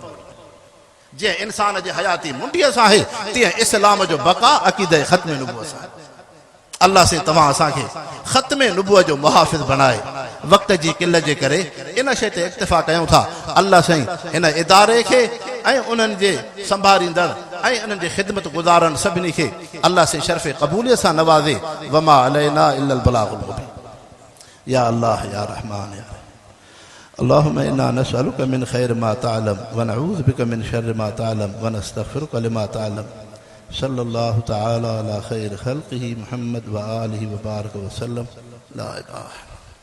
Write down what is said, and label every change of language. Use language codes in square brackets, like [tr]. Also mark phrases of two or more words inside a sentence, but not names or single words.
[sd] जीअं इंसान जी हयाती मुंडीअ सां आहे तीअं इस्लाम जो बका अक़ीदे ख़त्म नबूवत सां अल्लाह से तव्हां असांखे ख़त्म नबूवत जो मुहाफ़िज़ बणाए वक़्त जी किल्लत जे करे इन शइ ते इक्तिफ़ा कयूं था अल्लाह साईं हिन इदारे खे ऐं उन्हनि जे संभालींदड़ ऐं उन्हनि जे ख़िदमत गुज़ारनि सभिनी खे अल्लाह से शर्फ़ क़बूलियत सां नवाज़े [ar] وما علينا إلا البلاغ المبين يا الله يا رحمن اللهم إنا نسألك من خير ما تعلم ونعوذ بك من شر ما تعلم ونستغفرك لما تعلم صلى الله تعالى على خير خلقه محمد وآله وبارك وسلم لا إله